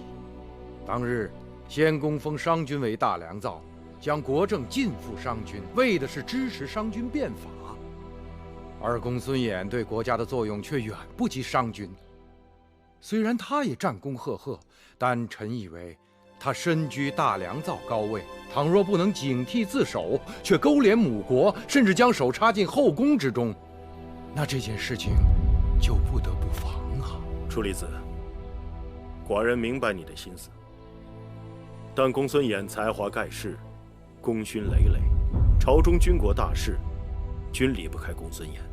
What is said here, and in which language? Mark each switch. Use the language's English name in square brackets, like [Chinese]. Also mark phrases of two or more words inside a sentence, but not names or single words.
[Chinese] 当日先公封商君为大良造，将国政尽付商君，为的是支持商君变法。而公孙衍对国家的作用却遠不及商君。雖然他也戰功赫赫，但臣以為他身居大良造高位，倘若不能警惕自守，卻勾連母國，甚至將手插進後宮之中，那這件事情就不得不防啊。楚離子，寡人明白你的心思，但公孫衍才華蓋世，功勳累累，朝中軍國大事，均離不開公孫衍。